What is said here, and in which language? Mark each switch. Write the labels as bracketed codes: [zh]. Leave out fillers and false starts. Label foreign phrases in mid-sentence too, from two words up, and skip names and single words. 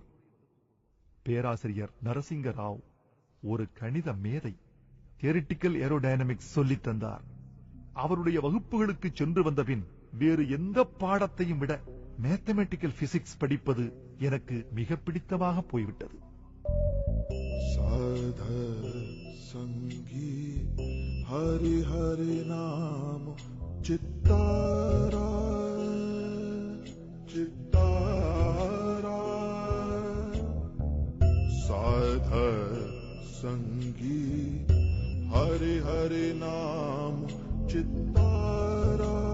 [ta] பேராசிரியர் நரசிங்க ராவ் ஒரு கணித மேதை. [en] theoretical aerodynamics [ta] சொல்லித் தந்தார். அவருடைய வகுப்புகளுக்கு சென்று வந்தபின் வேறு எந்த பாடத்தையும் விட [en] mathematical physics [ta] படிப்பது எனக்கு மிக பிடித்தமாக போய்விட்டது. [mr] साध संगी हरि हरि नाम चित्तारा चित्तारा साध संगी हरि हरि नाम चित्तारा